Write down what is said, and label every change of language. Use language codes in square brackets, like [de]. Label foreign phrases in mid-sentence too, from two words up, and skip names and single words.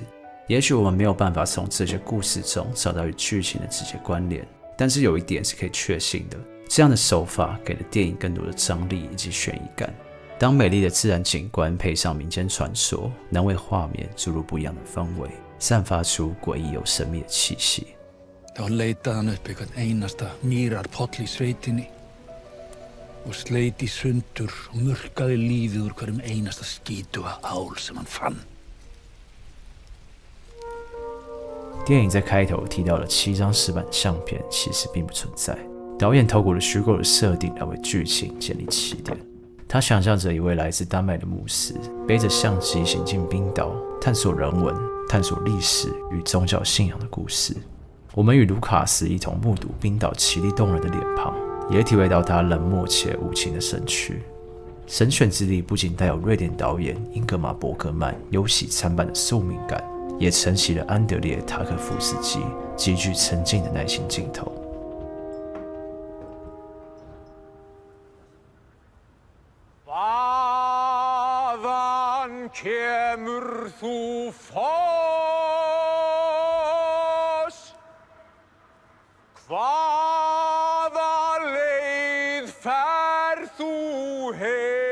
[zh] 也许我们没有办法从这些故事中找到与剧情的直接关联，但是有一点是可以确信的，这样的手法给了电影更多的张力以及悬疑感。当美丽的自然景观配上民间传说，能为画面注入不一样的氛围，散发出诡异又神秘的气息。 [is] Þá leitaði hann upp einhvern einasta mýrarpoll í sveitinni og sleit í sundur og murkaði lífið úr hverjum einasta skítuga ál sem hann fann. [zh] 电影在开头提到的7张石板相片其实并不存在，导演透过了虚构的设定来为剧情建立起点。他想象着一位来自丹麦的牧师，背着相机行进冰岛，探索人文、探索历史与宗教信仰的故事。我们与卢卡斯一同目睹冰岛奇丽动人的脸庞，也体会到他冷漠且无情的身躯。神选之地不仅带有瑞典导演英格玛·伯格曼忧喜参半的宿命感，也承袭了安德烈·塔可夫斯基极具沉静的耐心镜头。 [is] Hvaðan kemur þú foss? Hvaða leið ferð þú heim?